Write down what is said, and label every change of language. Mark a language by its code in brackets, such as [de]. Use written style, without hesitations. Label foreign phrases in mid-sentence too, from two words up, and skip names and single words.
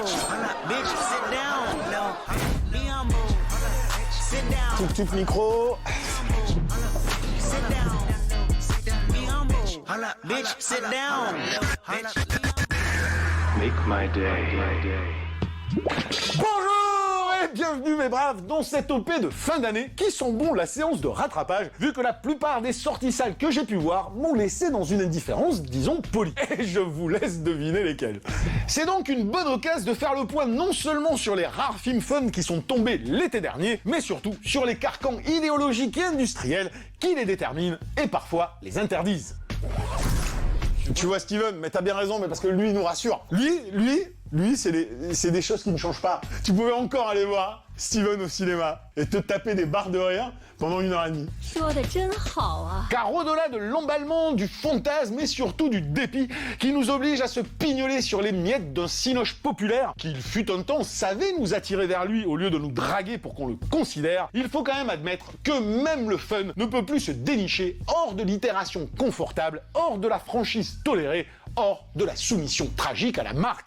[en] Bitch, sit down. No. Be humble. Sit down. Tuk micro. Sit down. Be humble. Bitch, sit down. Make my day. [fr] Bonjour et bienvenue mes braves dans cette OP de fin d'année qui sent bon la séance de rattrapage vu que la plupart des sorties salles que j'ai pu voir m'ont laissé dans une indifférence, disons, polie. Et je vous laisse deviner lesquelles. C'est donc une bonne occasion de faire le point non seulement sur les rares films fun qui sont tombés l'été dernier, mais surtout sur les carcans idéologiques et industriels qui les déterminent et parfois les interdisent. Tu vois Steven, mais t'as bien raison, mais parce que lui il nous rassure. Lui, c'est des choses qui ne changent pas. Tu pouvais encore aller voir Steven au cinéma et te taper des barres de rire pendant 1h30. [zh] 说得真好啊！ [fr] Car au-delà de l'emballement, du fantasme et surtout du dépit qui nous oblige à se pignoler sur les miettes d'un cinoche populaire qui, il fut un temps, savait nous attirer vers lui au lieu de nous draguer pour qu'on le considère, il faut quand même admettre que même le fun ne peut plus se dénicher hors de l'itération confortable, hors de la franchise tolérée, hors de la soumission tragique à la marque.